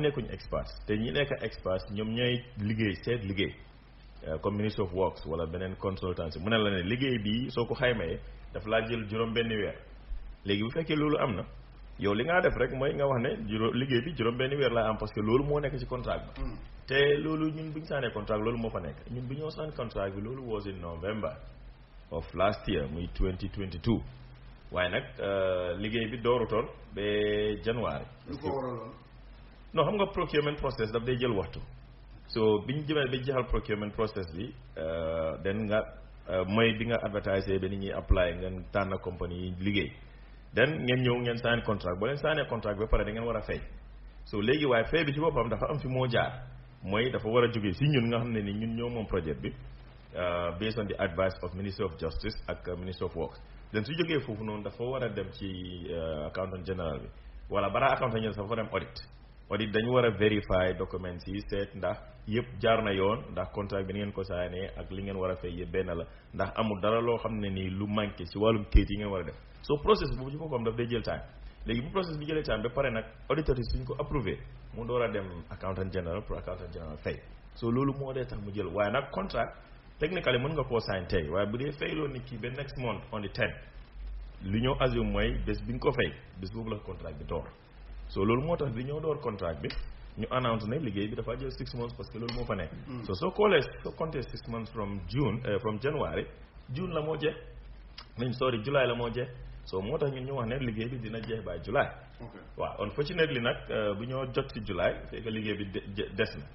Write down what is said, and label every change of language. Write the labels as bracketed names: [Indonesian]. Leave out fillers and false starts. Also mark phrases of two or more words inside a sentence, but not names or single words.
[Wolof] nekkuñu experts te ñi nekk experts ñoom ñooy liggéey seet liggéey comme Ministry of Works wala beneen consultancy mu ne la ne liggéey bi soo ko xaymayee daf laa jël juróom benn weer léegi bu fekkee loolu am na yow li ngaa def rek mooy nga wax ne liggéey bi juróom benn weer laa am parce que loolu moo nekk ci contrat bi te loolu ñun bu ñu saanee contrat loolu moo fa nekk ñun bu ñoo saan contrat bi loolu [English] was in November of last year [Wolof] muy 2022 waaye nag liggéey bi doorutoon ba January lu ko waraloon non xam nga [English] procurement process [Wolof] daf day jël waxtu so bi ñu jëmee ba jeexal [English] procurement process [Wolof] bi den nga mooy bi nga advertise ba nit ñi apply ngeen tànn compagnie yi liggéey den ngeen ñëw ngeen [English] sign contract [Wolof] boo leen signé contract ba pare da ngeen war a fay so léegi waaye fay bi ci boppam dafa am fi moo jaar mooy dafa war a jógee si ñun nga xam ne ni ñun ñoo moom projet bi [English] based on the advice of Ministry of Justice [Wolof] ak Ministry of Works den su jógee foofu noonu dafa war a dem ci accountant général bi wala balaa accountant général dafa war a dem audit dañu war a vérifier documents yi seet ndax yëpp jaar na yoon ndax contrat bi ni ngeen ko saanee ak li ngeen war a fay yëpp benn la ndax amul dara loo xam ne nii lu manqué ci wàllum kayit yi ngeen war a def so process boobu ci boppam daf day jël time léegi bu process bi jëlee time ba pare nag auditeurs yi suñ ko approuvé mu door a dem accountant général pour accountant général fay so loolu moo dee tax mu jël waaye nag contrat technically mën nga koo sign tey waaye bu dee fayloo nit ki ba [English] next month on the 10 [Wolof] li ñoo assume mooy bés bi nga ko fay bés boobu la contrat bi door so loolu moo tax bi ñoo door contrat bi ñu announce ne liggéey bi dafa jël 6 months parce que loolu moo fa nekk so soo compté [English] 6 months from January [Wolof] June la moo jeex July la moo jeex so moo tax ñun ñu wax ne liggéey bi dina jeex [English] by July [Wolof] waaw unfortunately nag bu ñoo jot ci July fekk liggéey bi des na